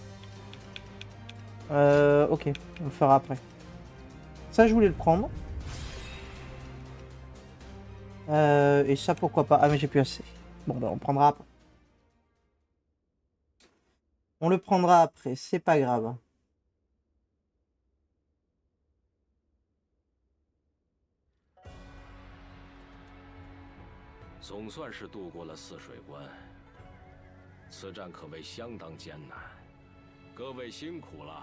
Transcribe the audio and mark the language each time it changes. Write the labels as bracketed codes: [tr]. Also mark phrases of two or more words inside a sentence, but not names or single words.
[fr] Ok, on le fera après. Ça, je voulais le prendre. Et ça, pourquoi pas. Ah, mais j'ai plus assez. Bon, ben, on prendra après. On le prendra après, c'est pas grave. [zh] 總算是渡過了泗水關，此戰可謂相當艱難，各位辛苦了。